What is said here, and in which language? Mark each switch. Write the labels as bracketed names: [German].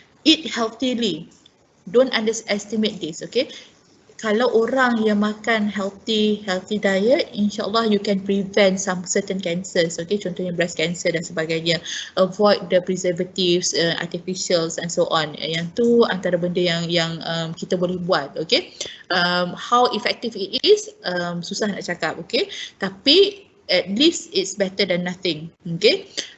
[English] Eat healthily, don't underestimate this, okay. [Malay] Kalau orang yang makan [English] healthy diet, insyaAllah you can prevent some certain cancers, okay, [Malay] contohnya [English] breast cancer [Malay] dan sebagainya. [English] Avoid the preservatives, artificials and so on. [Malay] Yang tu antara benda yang kita boleh buat, okay. [English] How effective it is, [Malay] susah nak cakap, [English] okay. Tapi at least it's better than nothing, okay.